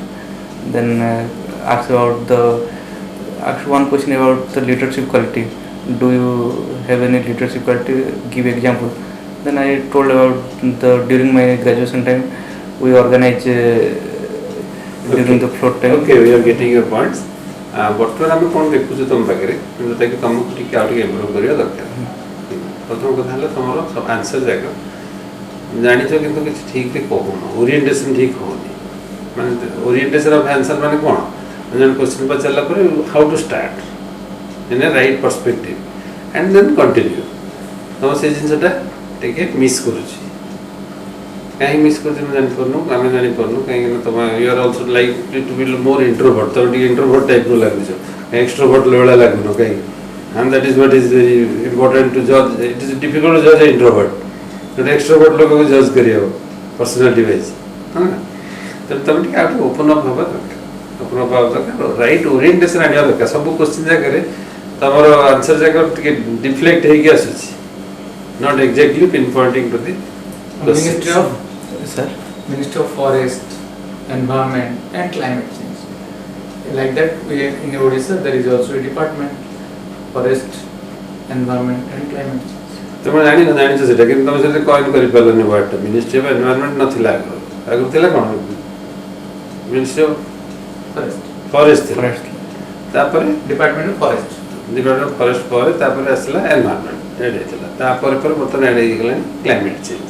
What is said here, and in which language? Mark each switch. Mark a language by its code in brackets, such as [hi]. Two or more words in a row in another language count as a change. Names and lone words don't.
[en] Then ask one question about the leadership quality. Do you have any leadership quality? Give example. Then I told about during my graduation time we organize during the float time. Okay, we are getting your points. [or] ବର୍ତ୍ତମାନ ଆମେ କ'ଣ ଦେଖୁଛୁ ତୁମ ପାଖରେ ଯେଉଁଟାକି ତୁମକୁ ଟିକେ ଆଉ ଟିକେ ଇମ୍ପ୍ରୁଭ୍ କରିବା ଦରକାର. ପ୍ରଥମ କଥା ହେଲା ତୁମର ଆନ୍ସର୍ ଯାକ ଜାଣିଛ କିନ୍ତୁ କିଛି ଠିକ୍ରେ କହୁନ, ଓରିଏଣ୍ଟେସନ୍ ଠିକ୍ ହେଉନି. ମାନେ [en] orientation of answer [or] ମାନେ କ'ଣ? ଜଣେ କ୍ୱେଶ୍ଚିନ୍ ପଚାରିଲା ପରେ [en] how to start in a right perspective and then continue. [or] ତୁମ ସେ ଜିନିଷଟା ଟିକେ ମିସ୍ କରୁଛି. କାହିଁକି ମିସ୍ କରୁଛି ଆମେ ଜାଣିପାରୁନୁ, ଆମେ ଜାଣିପାରୁନୁ କାହିଁକିନା ତୁମେ [en] you are also like to be more introvert. [or] ତୁମେ ଟିକେ ଇଣ୍ଟ୍ରୋଭର୍ଟ ଟାଇପ୍ର ଲାଗୁଛ, ଏକ୍ସଟ୍ରୋଭର୍ଟ ଭଳିଆ ଲାଗୁନ କାହିଁକି? [en] And that is what is very important to judge. It is difficult to judge an introvert. An extrovert [hi] लोगों को judge करिए हो [en] personality wise, [hi] है ना? [or] ତେଣୁ ତୁମେ ଟିକେ ଆଉ ଟିକେ [en] open up [or] ହେବା ଦରକାର, [en] open up [or] ହେବା ଦରକାର, [en] right orientation [or] ଆଣିବା ଦରକାର। ସବୁ କ୍ୱେଶ୍ଚିନ୍ ଜାଗାରେ ତମର ଆନ୍ସର୍ ଜାଗା ଟିକେ ଡିଫ୍ଲେକ୍ଟ ହେଇକି ଆସୁଛି, [en] not exactly pin pointing to the Ministry of Sir, Ministry of Forest, Environment and Climate Change. Like that, in Odisha there is also a department, Forest, Environment and Climate Change. [or] ତୁମେ ଜାଣିଛ ସେଟା, କିନ୍ତୁ ତୁମେ ସେଟା କଏନ୍ କରିପାରିଲନି ୱାର୍ଡ଼ଟା। ମିନିଷ୍ଟ୍ରି ଅଫ୍ ଏନଭାରନମେଣ୍ଟ ନଥିଲା ଆଗରୁ, ଆଗରୁ ଥିଲା କ'ଣ ମିନିଷ୍ଟ୍ରି ଅଫ୍ Forest. ଫରେଷ୍ଟ ଥିଲା, Forest. ତାପରେ Department of Forest. ଡିପାର୍ଟମେଣ୍ଟ ଅଫ୍ ଫରେଷ୍ଟ ପରେ ତାପରେ ଆସିଲା [en] environment add [or] ହେଇଥିଲା, ତାପରେ ପରେ ବର୍ତ୍ତମାନ ଏଡ୍ ହେଇଗଲାଣି [en] climate change.